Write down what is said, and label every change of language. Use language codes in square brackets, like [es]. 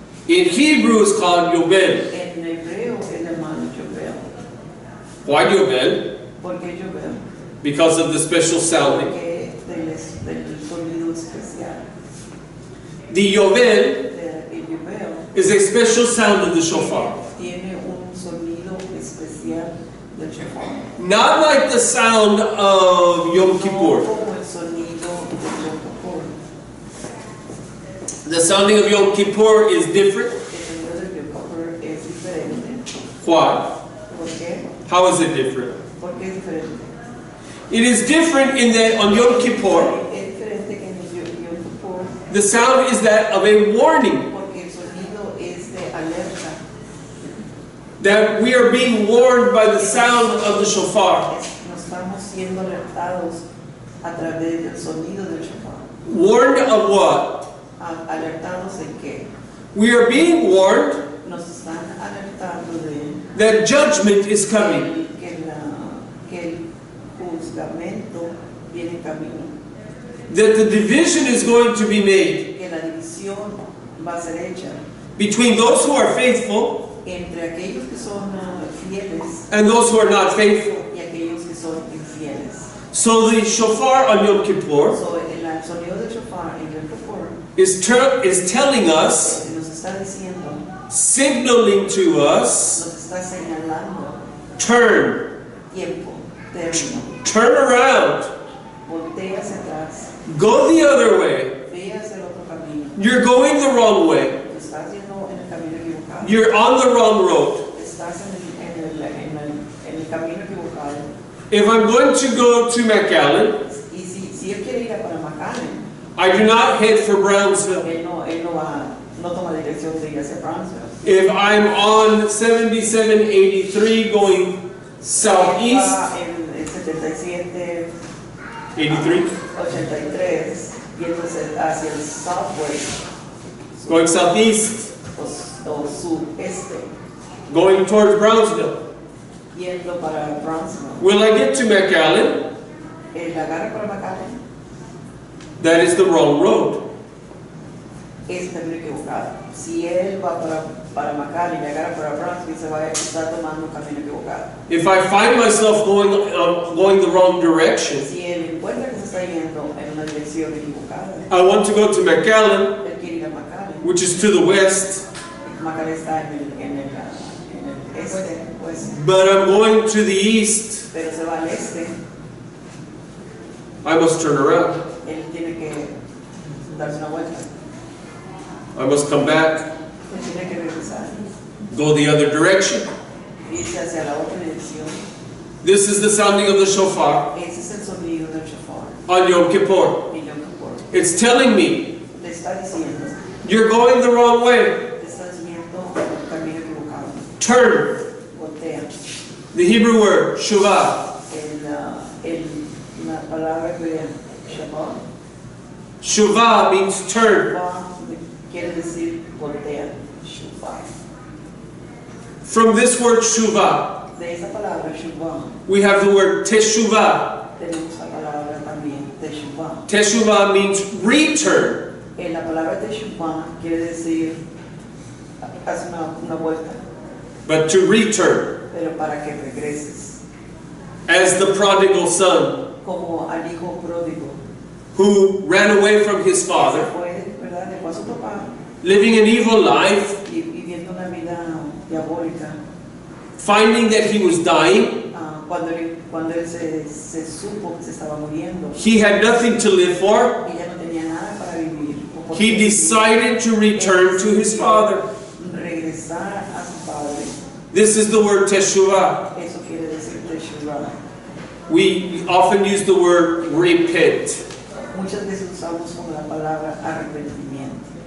[en] in Hebrew is called Yovel. [es] En hebreo es llamado Yobel. [en] Why Yovel? [es] ¿Por qué Yobel? [en] Because of the special sounding. [es] Porque del sonido especial. [en] The Yovel [es] El Yobel [en] is a special sound of the shofar. [es] tiene un sonido especial del shofar. [en] Not like the sound of Yom [es] No [en] Kippur. [es] como el sonido de Yom Kippur. [en] The sounding of Yom Kippur is different. [es] El sonido de Yom Kippur es diferente. [en] Why? [es] ¿Por qué? [en] How is it different? [es] ¿Por qué es diferente? [en] It is different in that on Yom Kippur, [es] Es diferente que en Yom Kippur [en] the sound is that of a warning [es] porque el sonido es de alerta. [en] that we are being warned by the sound of the shofar. [es] Nos estamos siendo alertados a través del sonido del shofar. [en] Warned of what? [es] ¿Alertados en qué? [en] We are being warned [es] Nos están alertando de [en] that judgment is coming. [es] que el juzgamento viene en camino. [en] That the division is going to be made [es] Que la división va a ser hecha [en] between those who are faithful [es] entre aquellos que son fieles [en] and those who are not faithful. [es] y aquellos que son infieles. [en] So the shofar on Yom Kippur [es] So, el sonido del shofar en Yom Kippur [en] is telling us, [es] nos está diciendo, [en] signaling to us, [es] nos está señalando [en] turn, [es] tiempo, término. [en] turn around, [es] Voltea hacia atrás, [en] go the other way. [es] ve hacia el otro camino. [en] You're going the wrong way. [es] Estás yendo en el camino equivocado. [en] You're on the wrong road. [es] Estás en el camino equivocado. [en] If I'm going to go to McAllen, [es] Y si él quiere ir a McAllen, [en] I do not head for Brownsville. [es] él no toma dirección de ir hacia Brownsville. [en] If I'm on 7783 going southeast, [es] En 77, 83, 83, yéndose hacia el southway [en] going southeast, [es] o sudeste, [en] going towards Brownsville. [es] yendo para Brownsville. [en] Will I get to McAllen? [es] Él agarra para McAllen, [en] That is the wrong road. [es] es el camino equivocado. Si él va para McAllen y agarra para Brownsville, se va a estar tomando un camino equivocado. [en] If I find myself going the wrong direction, [es] Si él encuentra que se está yendo en una dirección equivocada, [en] I want to go to McAllen, [es] él quiere ir a McAllen. [en] which is to the west. [es] McAllen está en el oeste. [en] but I'm going to the east. [es] Pero se va al este, [en] I must turn around. [es] él tiene que darse una vuelta, [en] I must come back, [es] él tiene que regresar, [en] go the other direction. [es] irse hacia la otra dirección. [en] This is the sounding of the shofar [es] Ese es el sonido del shofar. [en] on Yom Kippur. [es] Y Yom Kippur [en] It's telling me, [es] le está diciendo, [en] you're going the wrong way. [es] te estás yendo por el camino equivocado, [en] Turn. [es] voltea. [en] The Hebrew word, shuvah. [es] La palabra hebrea, Shabbat, [en] Shuvah means turn. [es] quiere decir voltea, Shofar. [en] From this word shuvah, [es] De esa palabra, Shabbat, [en] we have the word teshuvah. [es] tenemos la palabra también, Teshuvah. [en] Teshuvah means return. [es] La palabra Teshuvah quiere decir, haz una vuelta, [en] But to return, [es] pero para que regreses. [en] as the prodigal son [es] Como al hijo pródigo, [en] who ran away from his [es] se [en] father, [es] fue, ¿verdad? Dejó a su papá [en] living an evil life, [es] y viviendo una vida diabólica. [en] finding that he was dying. [es] Cuando él se supo que se estaba muriendo, [en] He had nothing to live for. [es] y ya no tenía nada para vivir. [en] He decided to return to his father. [es] Regresar a su padre. [en] This is the word teshuvah. [es] Eso quiere decir Teshuvah. [en] We often use the word repent. [es] Muchas veces usamos como la palabra arrepentimiento.